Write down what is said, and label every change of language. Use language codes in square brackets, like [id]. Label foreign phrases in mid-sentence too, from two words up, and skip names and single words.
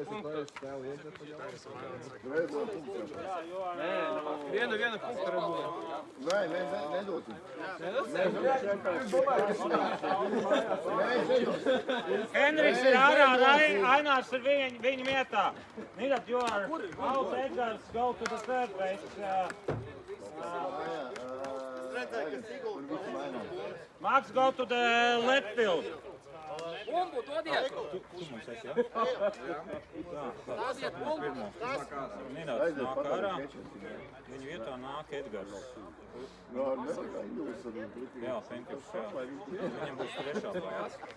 [lv] Vienu punktu Red Bulliem. Nē, nedosim. Henrijs ir ārā, Ainārs ir viņa vietā. [en] Needed you are out, Edgars, go to the third base. Max, go to the left field. [lv] Bumbu, dodiet! Dodiet bumbu! Nedaudz nāk ārā, viņa vietā nāk Edgars. Jā, Fenkers, jā. Viņam būs trešā bāze.